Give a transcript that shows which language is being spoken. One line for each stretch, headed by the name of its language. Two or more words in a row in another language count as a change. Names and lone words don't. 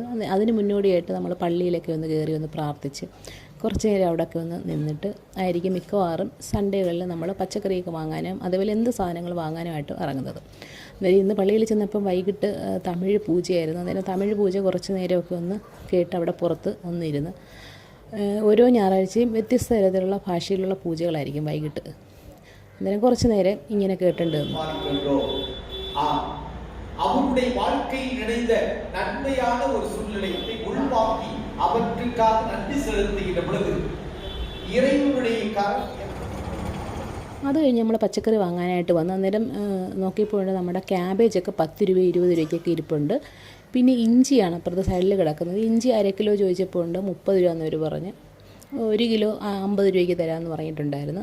Malayalam: അതിന് മുന്നോടിയായിട്ട് നമ്മൾ പള്ളിയിലൊക്കെ ഒന്ന് കയറി ഒന്ന് പ്രാർത്ഥിച്ച് കുറച്ച് നേരം അവിടെയൊക്കെ ഒന്ന് നിന്നിട്ട് ആയിരിക്കും മിക്കവാറും സൺഡേകളിൽ നമ്മൾ പച്ചക്കറിയൊക്കെ വാങ്ങാനും അതുപോലെ എന്ത് സാധനങ്ങൾ വാങ്ങാനുമായിട്ട് ഇറങ്ങുന്നത്. അന്നേരം ഇന്ന് പള്ളിയിൽ ചെന്നപ്പം വൈകിട്ട് തമിഴ് പൂജയായിരുന്നു. അന്നേരം തമിഴ് പൂജ കുറച്ച് നേരമൊക്കെ ഒന്ന് കേട്ട് അവിടെ പുറത്ത് ഒന്നിരുന്ന് ഓരോ ഞായറാഴ്ചയും വ്യത്യസ്ത തരത്തിലുള്ള ഭാഷയിലുള്ള പൂജകളായിരിക്കും വൈകിട്ട്. അന്നേരം കുറച്ച് നേരം ഇങ്ങനെ കേട്ടിട്ടുണ്ട്.
Tamil: அவருடைய வாழ்க்கையில் இணைந்த நன்மையான ஒரு சூழ்நிலையை உள்வாங்கி அவற்றுக்காக நன்றி செலுத்துகின்ற பொழுது இறைவனுடைய
Malayalam: അത് കഴിഞ്ഞ് നമ്മൾ പച്ചക്കറി വാങ്ങാനായിട്ട് വന്നു. അന്നേരം നോക്കിയപ്പോൾ നമ്മുടെ ക്യാബേജൊക്കെ 10 രൂപ 20 രൂപയ്ക്കൊക്കെ ഇരിപ്പുണ്ട്. പിന്നെ ഇഞ്ചിയാണ് അപ്പുറത്തെ സൈഡിൽ കിടക്കുന്നത്. ഇഞ്ചി 1/2 കിലോ ചോദിച്ചപ്പോൾ ഉണ്ട് 30 രൂപ എന്നവർ പറഞ്ഞ്. 1 കിലോ 50 രൂപയ്ക്ക് തരാമെന്ന് പറഞ്ഞിട്ടുണ്ടായിരുന്നു.